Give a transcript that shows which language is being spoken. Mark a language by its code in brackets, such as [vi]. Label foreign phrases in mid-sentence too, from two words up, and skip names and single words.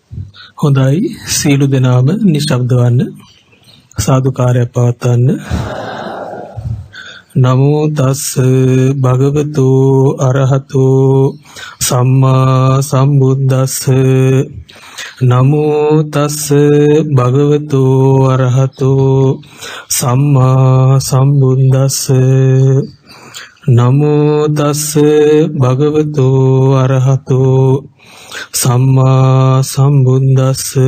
[si] හොඳයි සීල දෙනාම නිශ්ශබ්ද වන්න සාදුකාරය පවත්වන්න. [pi] නමෝ තස් භගවතු අරහතු සම්මා සම්බුද්දස්ස. නමෝ තස් භගවතු අරහතු සම්මා සම්බුද්දස්ස. නමෝ තස් භගවතු අරහතු සම්මා සම්බුද්දස්ස.